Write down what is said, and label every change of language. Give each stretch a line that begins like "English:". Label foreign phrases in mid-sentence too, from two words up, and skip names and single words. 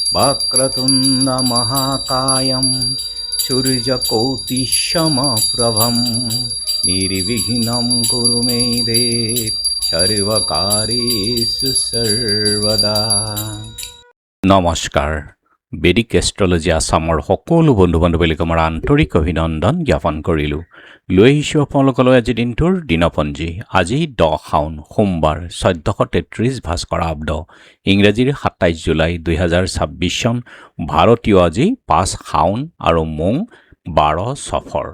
Sanskrit: वक्रतुण्ड महाकायं सूर्यकोटिसमप्रभं निर्विघ्नं कुरु मे देव सर्वकार्येषु सर्वदा।
Assamese: নমস্কাৰ। বেদিক এষ্ট্ৰলজি আছামৰ সকলো বন্ধু বান্ধৱীক আমাৰ আন্তৰিক অভিনন্দন জ্ঞাপন কৰিলোঁ। লৈ আহিছোঁ আপোনালোকলৈ আজি দিনটোৰ দিনপঞ্জী। আজি 10 শাওন সোমবাৰ 1433 ভাস্কৰাব্দ, ইংৰাজীৰ 27 জুলাই 2026 চন, ভাৰতীয় আজি 5 শাওন আৰু মোং 12 সফৰ।